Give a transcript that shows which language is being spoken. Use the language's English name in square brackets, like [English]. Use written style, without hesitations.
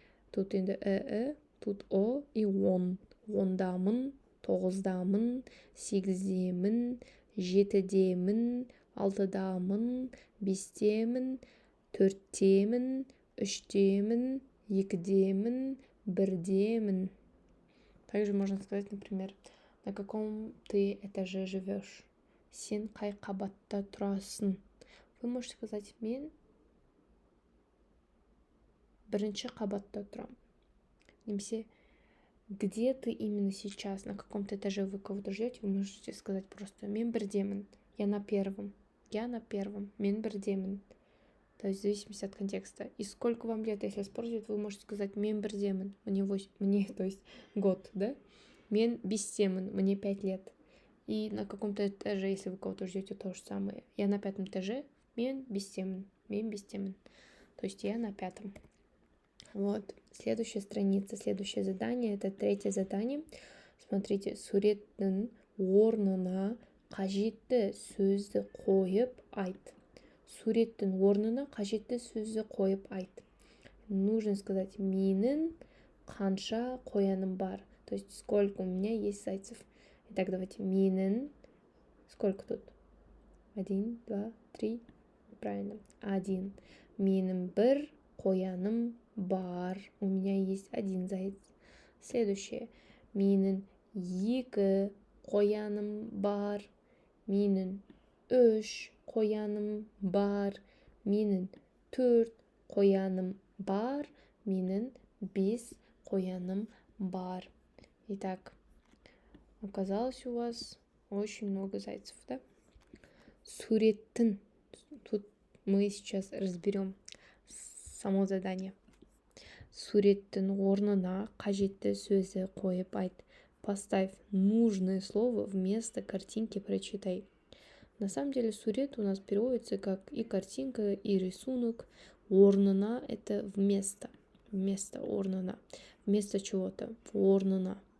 [Kazakh] Тут енді тут о и он. Ондамын, тоғыздамын, сегіздемін, жетідемін, алтыдамын, бестемін, төрттемін, үштемін, екідемін, бірдемін. [Russian] Также можно сказать, например, на каком ты этаже живешь. [Kazakh] Сен қай қабатта тұрасың. [Russian] Вы можете сказать, [Kazakh] мен бірінші қабатта тұрам. [Russian] Немесе, где ты именно сейчас, на каком-то этаже вы кого-то ждете, вы можете сказать просто [Kazakh] мен бірдемін. [Russian] Я на первом. [Kazakh] Мен бірдемін. [Russian] То есть в зависимости от контекста. И сколько вам лет, если спрашивают, вы можете сказать [Kazakh] мен бірдемін. [Russian] Мне, то есть год, да? [Kazakh] Мен бестемін. [Russian] Мне 5 лет. И на каком-то этаже, если вы кого-то ждете, то же самое. Я на 5 этаже. [Kazakh] Мен бестемін. [Russian] То есть я на 5. Вот. Следующая страница, следующее задание. Это 3 задание. Смотрите. [Kazakh] Суреттің орнына қажетті сөзді қойып айт. Суреттің орнына қажетті сөзді қойып айт. [Russian] Нужно сказать [Kazakh] менің қанша қояным бар. [Russian] То есть сколько у меня есть зайцев. Итак, давайте менің. Сколько тут? 1, 2, 3. Правильно. 1. [Kazakh] Менің бір қояным бар. [Russian] У меня есть 1 заяц. Следующее. [Kazakh] Менің 2 қояным бар. Менің 3 қояным бар. Менің 4 қояным бар. Менің 5 қояным бар. [Russian] Итак, оказалось у вас очень много зайцев, да? Суреттің. Тут мы сейчас разберем само задание. [Kazakh] Суреттің орнына қажетті сөзді қойып айт. [Russian] Поставь нужное слово вместо картинки, прочитай. На самом деле сурет у нас переводится как и картинка, и рисунок. Орнына – это вместо. Вместо орнына. Вместо чего-то. Орнына.